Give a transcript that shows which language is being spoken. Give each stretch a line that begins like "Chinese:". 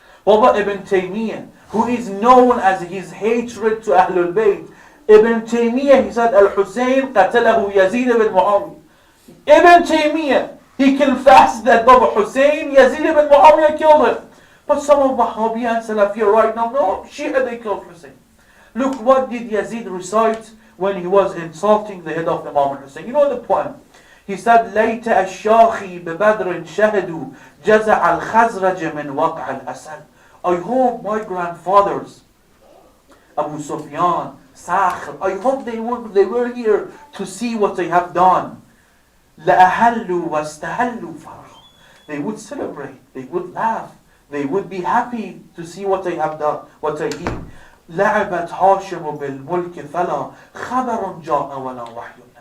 English: Baba Ibn Taymiyyah, who is known as his hatred to Ahlul Bayt, Ibn Taymiyyah, he said, Al-Hussein qatalahu Yazid ibn Muawiyah. Ibn Taymiyyah, he confessed that Baba Hussein, Yazid ibn Muawiyah killed him. But some of Wahhabi and Salafi right now, no, Shia, they killed Hussein. Look, what did Yazid recite when he was insulting the head of Imam Hussein? You know the poem? He said,
Arabic: لَيْتَ الشَّاخِي بِبَدْرٍ شَهَدُوا جَزَعَ الْخَزْرَجِ مِنْ وَقْعَ الْأَسَدِ.
English: I hope my grandfathers Abu Sufyan, Sakhr. I hope they were here to see what they have done.
Arabic: لَأَهَلُّوا وَاسْتَهَلُّوا فَرَحًا.
English: They would celebrate, they would laugh, they would be happy to see what they have done, what they did.
Arabic: لَعَبَتْ هَاشِمُ بِالْمُلْكِ فَلَا خَبَرٌ جَاءَ وَلَا وَحْيٌ نَزَلَ.